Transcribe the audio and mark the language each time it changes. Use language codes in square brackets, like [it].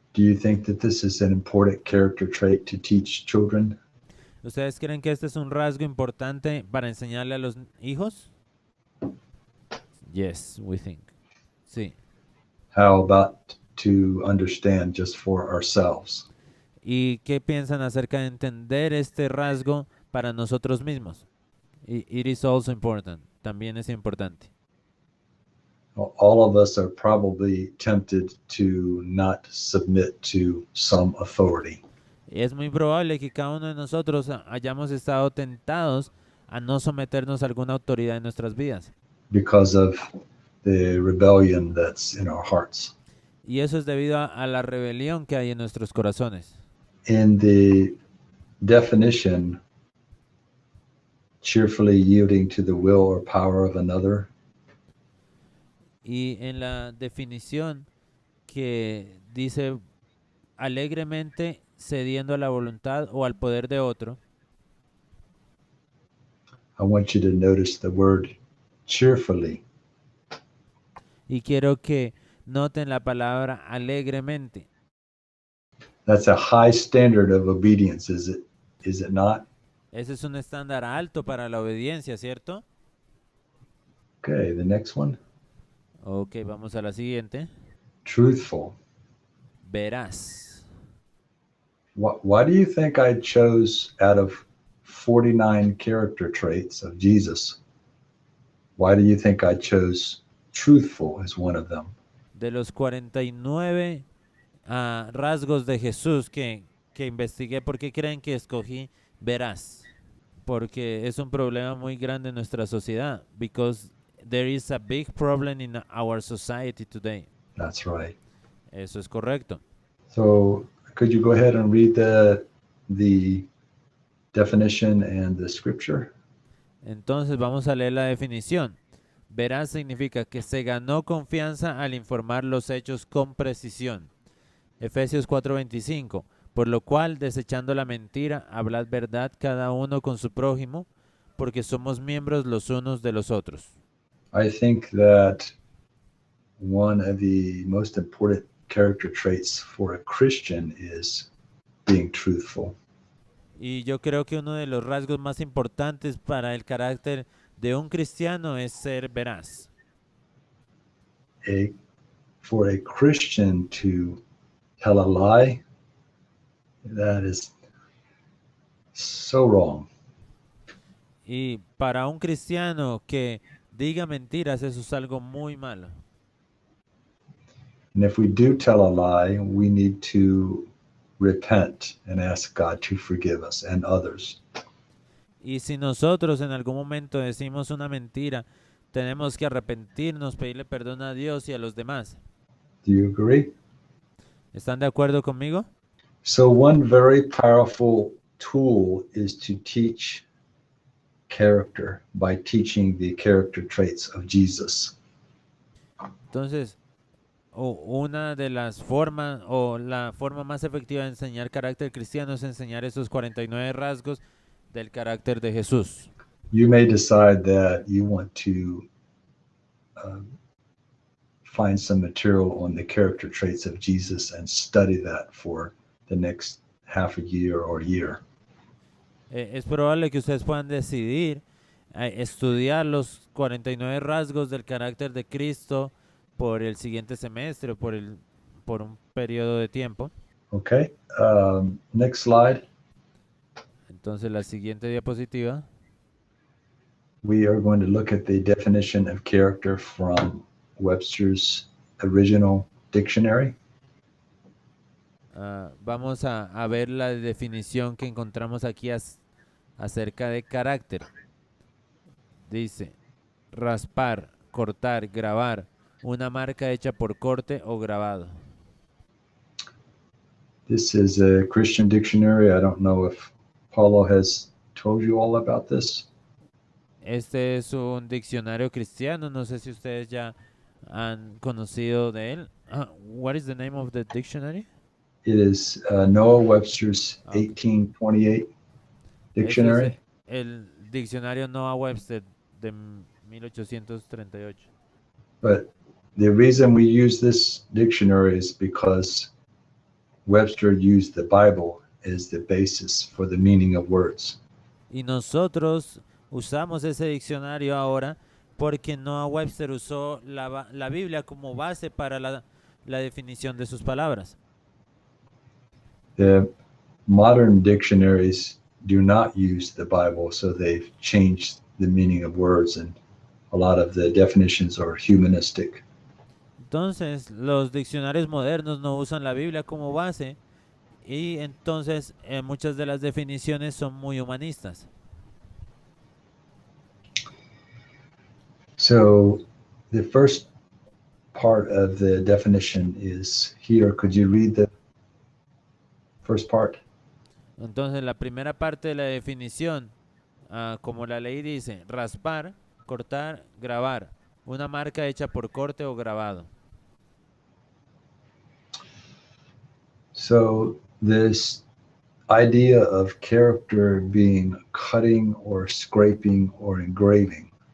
[en] Do you think that this is an important character trait to teach children? [es] ¿Ustedes creen que este es un rasgo importante para enseñarle a los hijos? [en] Yes, we think. [es] Sí. [en] How about to understand just for ourselves? [es] ¿Y qué piensan acerca de entender este rasgo para nosotros mismos? [en] It is also important. [es] También es importante. [en] All of us are probably tempted to not submit to some authority. [es] Es muy probable que cada uno de nosotros hayamos estado tentados a no someternos a alguna autoridad en nuestras vidas. [en] Because of the rebellion that's in our hearts. [es] Y eso es debido a la rebelión que hay en nuestros corazones. [en] In the definition, cheerfully yielding to the will or power of another, [es] Y en la definición que dice alegremente cediendo a la voluntad o al poder de otro, [en] I want you to notice the word cheerfully. [es] y quiero que noten la palabra alegremente. [en] That's a high standard of obedience, is it not? [es] Ese es un estándar alto para la obediencia, ¿cierto? [en] Okay, the next one. [es] Ok, vamos a la siguiente. [en] Truthful. [es] Verás. [en] Why do you think I chose out of 49 character traits of Jesus? Why do you think I chose truthful as one of them? [es] De los 49 rasgos de Jesús que investigué, ¿por qué creen que escogí verás? Porque es un problema muy grande en nuestra sociedad. [en] Because there is a big problem in our society today. That's right. [es] Eso es correcto. [en] So could you go ahead and read the definition and the scripture? [es] Entonces vamos a leer la definición. Verás significa que se ganó confianza al informar los hechos con precisión. Efesios 4:25. Por lo cual, desechando la mentira, hablad verdad cada uno con su prójimo, porque somos miembros los unos de los otros. [en] I think that one of the most important character traits for a Christian is being truthful. [es] Y yo creo que uno de los rasgos más importantes para el carácter de un cristiano es ser veraz. [en] For a Christian to tell a lie, that is so wrong. [es] Y para un cristiano que diga mentiras, eso es algo muy malo. [en] And if we do tell a lie, we need to repent and ask God to forgive us and others. [es] Y si nosotros en algún momento decimos una mentira, tenemos que arrepentirnos, pedirle perdón a Dios y a los demás. [en] Do you agree? [es] ¿Están de acuerdo conmigo? [en] So one very powerful tool is to teach character by teaching the character traits of Jesus. [es] Entonces, una de las formas o la forma más efectiva de enseñar carácter cristiano es enseñar esos 49 rasgos del carácter de Jesús. [en] you may decide that you want to find some material on the character traits of Jesus and study that for the next half a year or year. [es] Es probable que ustedes puedan decidir estudiar los 49 rasgos del carácter de Cristo por el siguiente semestre o por un periodo de tiempo. [en] Okay. Next slide. [es] Entonces la siguiente diapositiva. [en] We are going to look at the definition of character from Webster's original dictionary. [es] Vamos a ver la definición que encontramos aquí acerca de carácter. Dice, raspar, cortar, grabar, una marca hecha por corte o grabado. [en] This is a Christian dictionary. I don't know if Paulo has told you all about this. [es] Este es un diccionario cristiano. No sé si ustedes ya han conocido de él. [en] What is the name of the dictionary? It is Noah Webster's Okay. 1828 [es] Este [en] dictionary. [es] es el diccionario Noah Webster de 1838. [en] But the reason we use this dictionary is because Webster used the Bible as the basis for the meaning of words. [es] Y nosotros usamos ese diccionario ahora porque Noah Webster usó la Biblia como base para la definición de sus palabras. [en] The modern dictionaries do not use the Bible, so they've changed the meaning of words, and a lot of the definitions are humanistic. [es] Entonces, los diccionarios modernos no usan la Biblia como base y entonces muchas de las definiciones son muy humanistas. [en] So the first part of the definition is here. Could you read the first part? [es] Entonces, la primera parte de la definición, como la ley dice, raspar, cortar, grabar, una marca hecha por corte o grabado. [en] So this idea of character being cutting or scraping or engraving